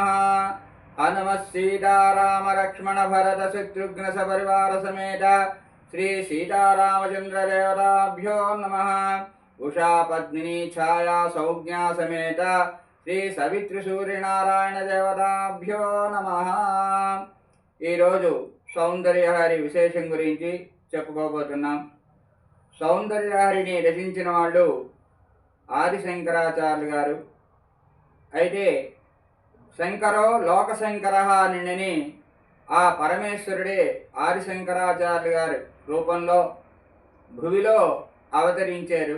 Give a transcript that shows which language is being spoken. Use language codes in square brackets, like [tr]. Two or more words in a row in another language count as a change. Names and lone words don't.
[sa] हनुमत् सीताराम लक्ष्मण भरत शत्रुघ्न सपरिवार समेत श्री सीतारामचंद्र देवताभ्यो नमः। उषा पद्मिनी छाया सौज्ञा समेत श्री सवित्र सूर्यनारायण देवताभ्यो नमः। [te] ఈ రోజు సౌందర్యహారి విశేషం గురించి చెప్పుకోబోతున్నాం. సౌందర్యహారిని రచించిన వాళ్ళు ఆదిశంకరాచార్యులు గారు. అయితే [sa] शङ्करो लोकशङ्कर [te] నిన్నని ఆ పరమేశ్వరుడే ఆదిశంకరాచార్యులు గారి రూపంలో భువిలో అవతరించారు.